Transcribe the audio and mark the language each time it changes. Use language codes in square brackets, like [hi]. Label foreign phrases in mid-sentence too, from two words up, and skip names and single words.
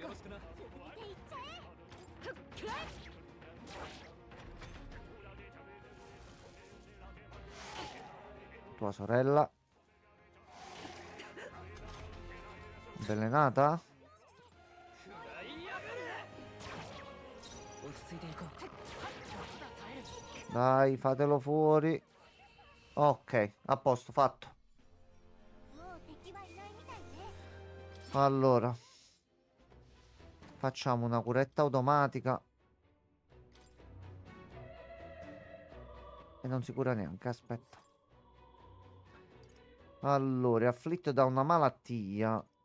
[ja] よろしくな続けていっちゃえ。ふっくらえ。 [it] Tua sorella. Avvelenata? [ja] 落ち着いていこう [it] Dai, fatelo fuori. Ok, a posto, fatto. [ja] もう敵はいないみたいね。 [it] Allora. Facciamo una curetta automatica. E non si cura neanche, aspetta. Allora, è afflitto da una malattia.